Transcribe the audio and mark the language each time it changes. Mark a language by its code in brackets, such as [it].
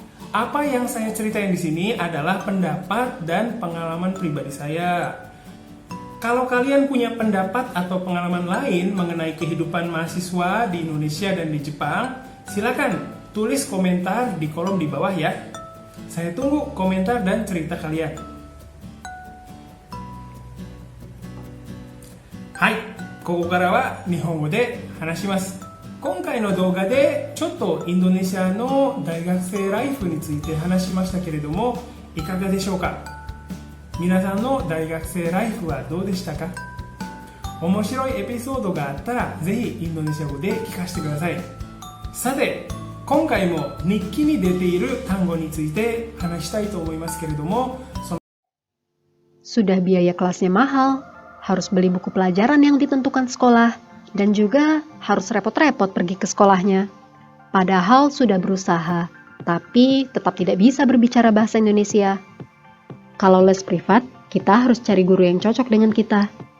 [id] Apa yang saya ceritain di sini adalah pendapat dan pengalaman pribadi saya. Kalau kalian punya pendapat atau pengalaman lain mengenai kehidupan mahasiswa di Indonesia dan di Jepang, silakan tulis komentar di kolom di bawah ya. Saya tunggu komentar dan cerita kalian. [ja] Hai, ここからは日本語で話します。今回の動画でちょっとインドネシアの大学生ライフについて話しましたけれども、いかがでしょうか？皆さんの大学生ライフはどうでしたか？面白いエピソードがあったらぜひインドネシア語で聞かせてください。さて、今回も日記に出ている単語について話したいと思いますけれども、 [id] Sudah biaya kelasnya mahal, harus beli buku pelajaran yang ditentukan sekolah, dan juga harus repot-repot pergi ke sekolahnya. Padahal sudah berusaha, tapi tetap tidak bisa berbicara bahasa Indonesia. Kalau les privat, kita harus cari guru yang cocok dengan kita.